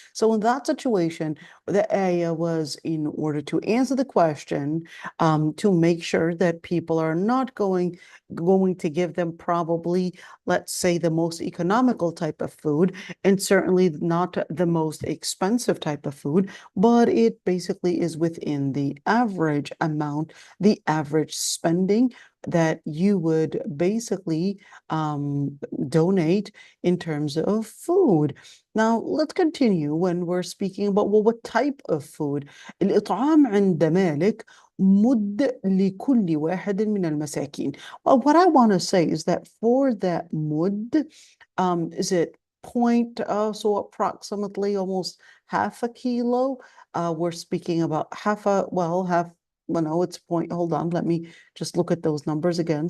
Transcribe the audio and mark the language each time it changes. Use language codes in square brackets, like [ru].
[en] So in that situation, the ayah was in order to answer the question, to make sure that people are not going to give them probably, let's say, the most economical type of food, and certainly not the most expensive type of food, but it basically is within the average amount, the average spending that you would basically donate in terms of food. Now, let's continue when we're speaking about, well, what type of food. [ar] الإطعام عند مالك مد لكل واحد من المساكين. [en] Well, what I want to say is that for that mud, is it so approximately almost half a kilo? We're speaking about well, no, it's hold on, let me just look at those numbers again.